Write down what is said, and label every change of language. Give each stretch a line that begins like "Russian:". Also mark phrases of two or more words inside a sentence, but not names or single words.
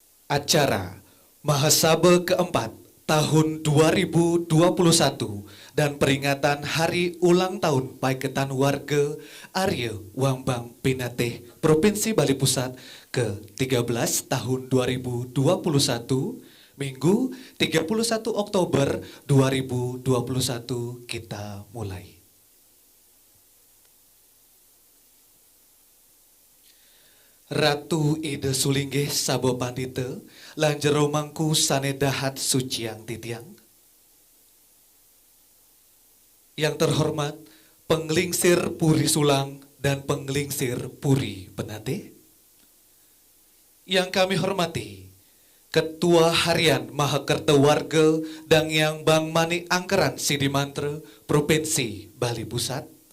Indonesian: Acara Mahasaba keempat tahun 2021 dan peringatan Hari Ulang Tahun Paiketan Warga Arya Wambang Pinateh Provinsi Bali Pusat ke-13 tahun 2021 Minggu 31 Oktober 2021 kita mulai.
Balinese: Ratu Ida Sulinggih Sabo Pandita lanjero mangku sanedahat suciang titiang.
Indonesian: Yang terhormat Penglingsir Puri Sulang dan Penglingsir Puri Penate. Yang kami hormati Ketua Harian Mahakerta Warga dan Yang Bang Mani Angkeran Sidimantra Provinsi Bali Pusat.